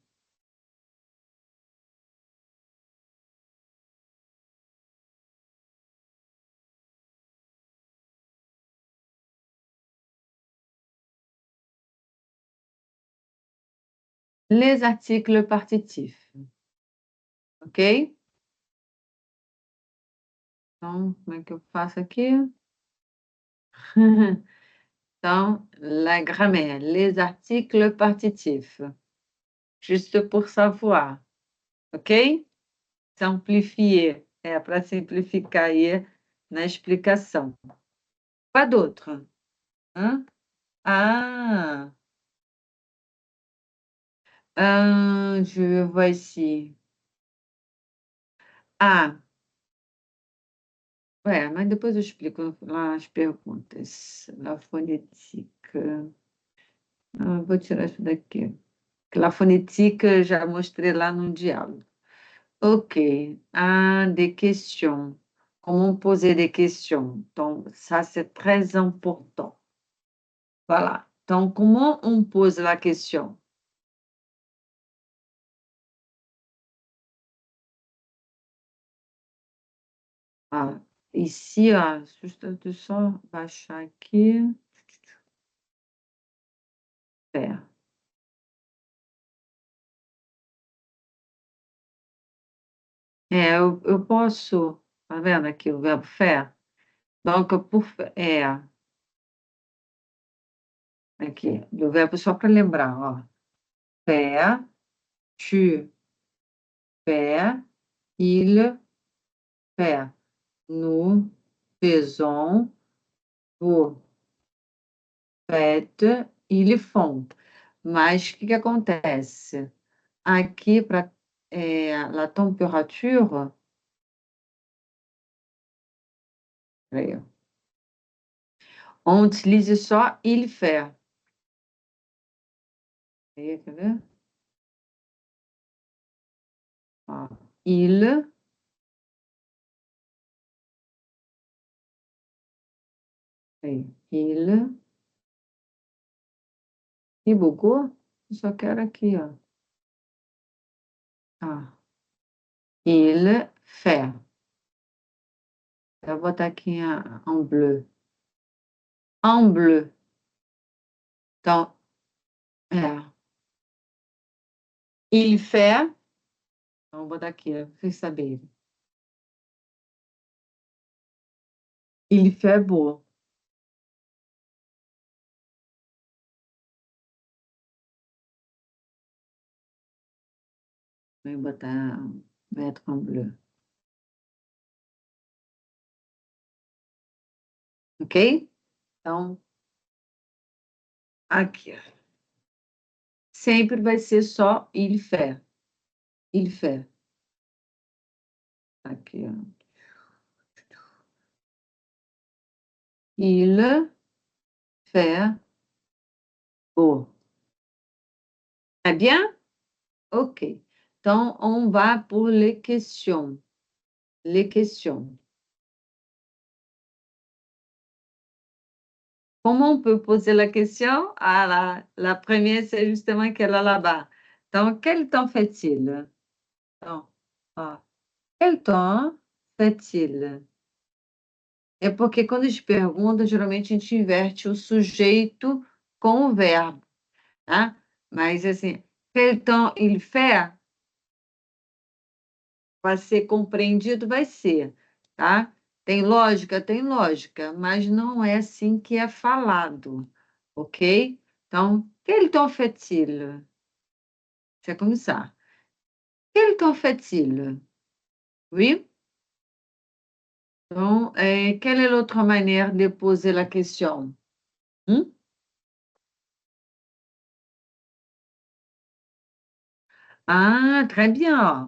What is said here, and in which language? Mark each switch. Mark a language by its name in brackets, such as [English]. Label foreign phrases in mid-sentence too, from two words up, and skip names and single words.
[French] Les articles partitifs. Ok? [Portuguese] Então, como é que eu faço aqui? Então, [French] la grammaire, les articles partitifs. Juste pour savoir. Ok? Simplifier. [Portuguese] Para simplificar aí na explicação. [French] Quoi d'autre? Hein? Ah! Je vois ici. Ah! [Portuguese] Mas depois eu explico lá as perguntas. [French] La fonétique. [Portuguese] Vou tirar isso daqui. [French] La fonétique [Portuguese] já mostrei lá no diálogo. Ok. Des questions. Comment poser des questions? Donc, ça, c'est très important. Voilà. Donc, comment on pose la question? [French] Ici, juste de [Portuguese] só baixar aqui. Faire. Eu posso. Tá vendo aqui o verbo faire? Donc, aqui, do verbo só para lembrar, ó. [French] Faire, tu fais, il fait. Nous faisons, vous faites, ils font. [Portuguese] Mas o que que acontece? Aqui, para [French] la température, peraí, on utilise só il fait. [Portuguese] Aí, quer ver? Ó, il aí, il e bugou? Eu só quero aqui, ó. [French] Ah, il fait. [Portuguese] Eu vou botar aqui em bleu. [French] En bleu. [Portuguese] Então, é. [French] Il fait. [Portuguese] Então, vou botar aqui, pra vocês saberem. [French] Il fait beau. [Portuguese] Vou botar [French] mettre en bleu. [Portuguese] Ok? Então, aqui. Sempre vai ser só [French] il fait. Il fait. [Portuguese] Aqui, ó. [French] Il fait beau. Très bien? Ok. Então, on va pour les questions. Les questions. Comment on peut poser la question? Ah, la première, c'est justement qu'elle a là-bas. Donc, quel temps fait-il? Donc, ah, quel temps fait-il? [Portuguese] É porque quando a gente pergunta, geralmente a gente inverte o sujeito com o verbo, tá? Mas, assim, [French] quel temps il fait? [Portuguese] Vai ser compreendido? Vai ser, tá? Tem lógica? Tem lógica, mas não é assim que é falado, ok? Então, [French] quel temps fait-il? C'est comme ça. Quel temps fait-il? Oui? Donc, quelle est l'autre manière de poser la question? Hmm? Ah, très bien.